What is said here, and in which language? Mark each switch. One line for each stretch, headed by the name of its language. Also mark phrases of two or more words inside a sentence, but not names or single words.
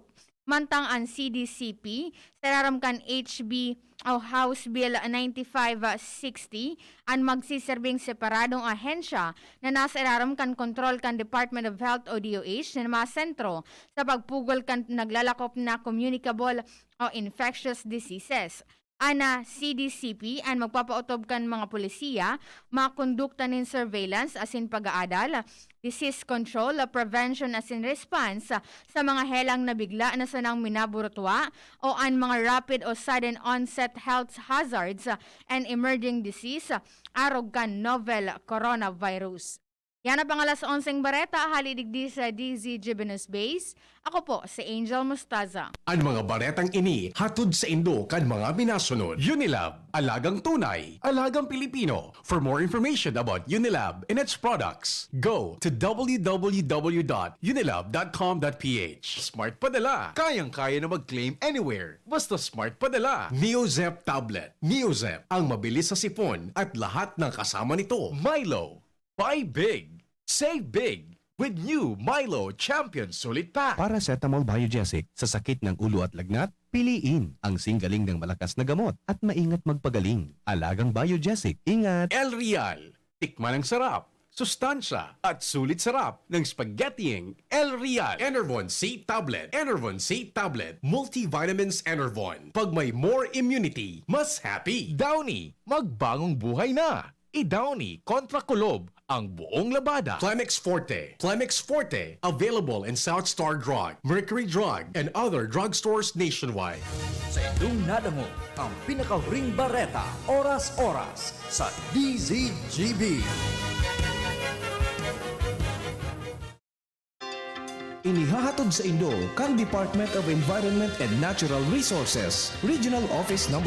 Bikol: Mantang ang CDCP, sararamkan HB o House Bill 9560 ang magsiserbing separadong ahensya na nasa iraramkan kontrol kan Department of Health o DOH na mga sentro sa pagpugol kan naglalakop na communicable o
English: infectious diseases.
Bikol: Ana CDCP ang magpapautob kan mga polisiya, makondukta nin surveillance asin pag-aadal,
English: disease control, prevention
Bikol: asin response sa mga helang na bigla na sanang minaburutwa o ang mga rapid o
English: sudden onset health hazards and emerging disease
Bikol: arog kan
English: novel coronavirus.
Bikol: Yan ang pangalas 11 bareta, halidigdi sa DZGB News Base. Ako po, si Angel Mustaza. Ang mga baretang ini hatod sa Indo kan mga minasunod.
Filipino: Unilab, alagang tunay, alagang Pilipino.
English: For more information about Unilab and its products, go to www.unilab.com.ph.
Filipino: Smart Padala, kayang-kaya na mag-claim anywhere. Basta Smart Padala. Neozep Tablet. Neozep, ang mabilis sa sipon at lahat ng kasama nito. Milo.
English: Buy big, save big with new Milo Champion Sulit Pack.
Filipino: Paracetamol Biogesic sa sakit ng ulo at lagnat, piliin ang singgaling ng malakas na gamot at maingat magpagaling. Alagang Biogesic, ingat! El Real, tikman ang sarap, sustansya at sulit sarap ng spaghettiing El Real. Enervon C Tablet. Enervon C Tablet. Multivitamins Enervon. Pag may
English: more immunity,
Filipino: mas happy. Downy, magbagong buhay na. I-Downy kontra kulob ang buong labada. Plemex Forte. Plemex Forte.
English: Available in South Star Drug, Mercury Drug, and other drugstores nationwide.
Bikol: Sa inyong nadamo, ang pinakahuring bareta, oras-oras sa DZGB. Inihahatod sa Indo kang Department of Environment and Natural Resources, Regional Office No.